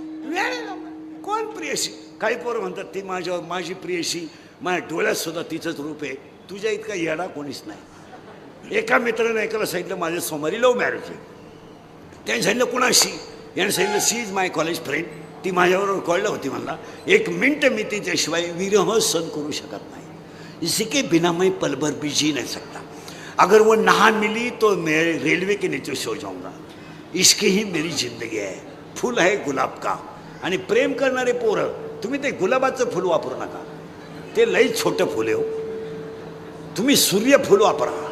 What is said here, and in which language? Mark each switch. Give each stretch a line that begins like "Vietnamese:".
Marathi: वेळ आहे ना? कोण प्रियशी? काही पोरं म्हणतात ती माझी प्रियशी, माझ्या डोळ्यात सुद्धा तिचंच रूप आहे. तुझ्या इतका येडा कोणीच नाही. एका मित्रानं ऐकायला सांगितलं माझ्या सोमवारी लव्ह मॅरेज आहे. त्याने सांगितलं कुणाशी? याने सांगितलं
English: She is my college friend.
Marathi: ती माझ्याबरोबर कळलं होती. म्हणला 1 मिनिट मी तिच्याशिवाय विरह सहन करू शकत नाही.
Hindi: इसी के बिना मैं पल भर भी जी नहीं सकता. अगर वो ना मिली तो मैं रेलवे के नीचे सो जाऊंगा. इश्क ही मेरी जिंदगी है. फूल है गुलाब का.
Marathi: आणि प्रेम करणारे पोरं, तुम्ही ते गुलाबाचं फुल वापरू नका, ते लई छोटं फुल आहे हो. तुम्ही सूर्यफूल वापरा.